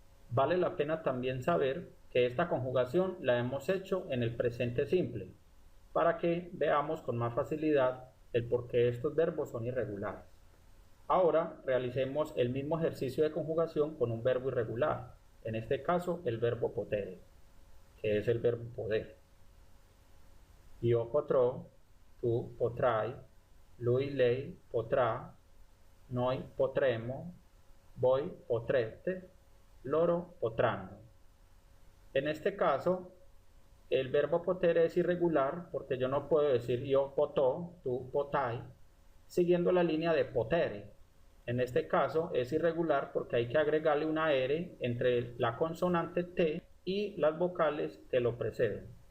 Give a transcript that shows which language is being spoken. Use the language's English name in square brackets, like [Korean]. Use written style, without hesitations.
[Spanish] Vale la pena también saber que esta conjugación la hemos hecho en el presente simple, para que veamos con más facilidad el por qué estos verbos son irregulares. Ahora realicemos el mismo ejercicio de conjugación con un verbo irregular, en este caso el verbo potere, que es el verbo poder. [Italian] Io potrò, tu potrai, lui, lei potrà, noi potremo, voi potrete, loro potranno. [Spanish] En este caso, el verbo potere es irregular porque yo no puedo decir io potò, tu potai, siguiendo la línea de potere. En este caso es irregular porque hay que agregarle una R entre la consonante T y las vocales que lo preceden.